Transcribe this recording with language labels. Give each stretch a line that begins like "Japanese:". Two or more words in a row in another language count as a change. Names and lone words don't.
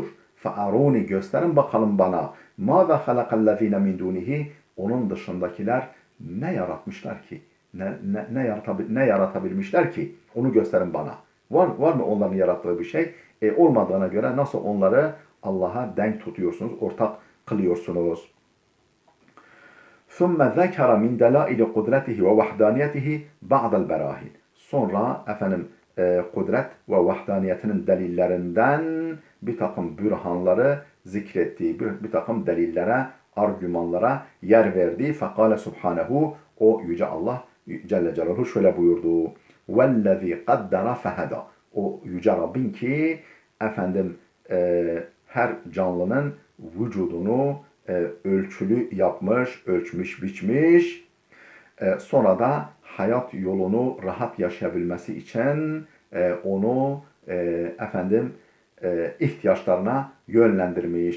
Arabic: Fe'arûni,
Turkish: gösterin bakalım bana.
Arabic: ماذا خلق الذين من دونه.
Turkish: Onun dışındakiler ne yaratmışlar ki? Ne yaratabilmişler ki? Onu gösterin bana. Var mı onların yarattığı bir şey? Olmadığına göre nasıl onları Allah'a denk tutuyorsunuz, ortak kılıyorsunuz?
Arabic: ثُمَّ ذَكَرَ مِنْ دَلَائِلِ قُدْرَتِهِ وَوَحْدَانِيَتِهِ بَعْضَ الْبَرَاهِنِ.
Turkish: Sonra kudret ve vahdaniyetinin delillerinden bir takım bürhanları zikrettiği, bir takım delillere, argümanlara yer verdi.
Arabic: فقال سبحانه,
Turkish: o yüce Allah Celle Celaluhu şöyle buyurdu.
Arabic: وَالَّذ۪ي قَدَّرَ فَهَدَى.
Turkish: O yüce Rabbin ki her canlının vücudunu ölçülü yapmış, ölçmüş, biçmiş. Sonra da hayat yolunu rahat yaşayabilmesi için onu ihtiyaçlarına yönlendirmiş.